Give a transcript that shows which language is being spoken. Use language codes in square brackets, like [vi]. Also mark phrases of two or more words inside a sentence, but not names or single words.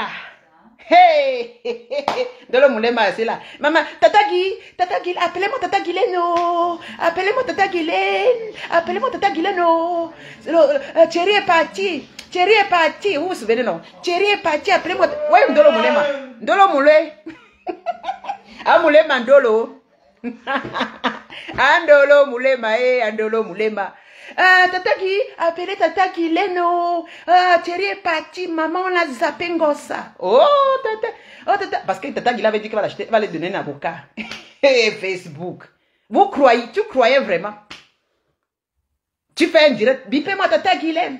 [fr] Hey! Amdolo Moulema, c'est là. Maman, Tata Guy, appelez-moi Tata Guileno. Appelez-moi Tata Guylaine. Appelez-moi Tata Guileno. Thierry est parti. Thierry est parti. Vous vous souvenez, non? Thierry est parti. Appelez-moi. Ouais, Ndolo Moulema. Ndolo Moulé. Ah, Moulema, Ndolo. Andolo Moulema, Andolo Moulema. Tata Guy, appelez Tata Guileno. Thierry est parti. Maman, on l'a zappé ngossa. Oh, Tata. Oh, Tata. Parce que Tata Guy avait dit qu'elle va l'acheter. Elle va lui donner un avocat. Facebook. Tu croyais vraiment? Tu fais un direct. Bipez-moi Tata Guilène.